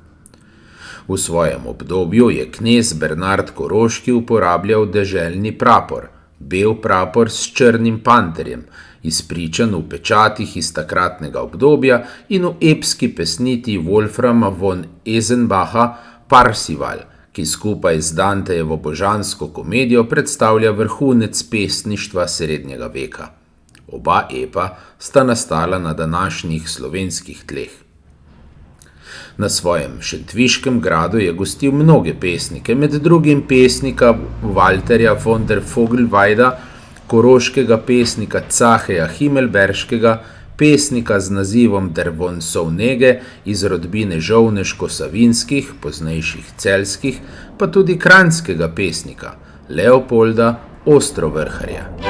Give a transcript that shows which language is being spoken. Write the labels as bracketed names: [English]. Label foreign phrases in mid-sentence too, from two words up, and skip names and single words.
[Slovenian] V svojem obdobju je knez Bernard Koroški uporabljal deželni prapor, bel prapor s črnim panterjem, izpričan v pečatih iz takratnega obdobja in v epski pesniti Wolframa von Esenbacha Parsival, ki skupaj z Dantejevo božansko komedijo predstavlja vrhunec pesništva srednjega veka. Oba epa sta nastala na današnjih slovenskih tleh. Na svojem šentviškem gradu je gostil mnoge pesnike, med drugim pesnika Walterja von der Vogelweida, koroškega pesnika Caheja Himmelberškega, pesnika z nazivom Der von Sovnege iz rodbine Žovneško-Savinskih, poznejših Celjskih, pa tudi kranjskega pesnika Leopolda Ostrovrharja.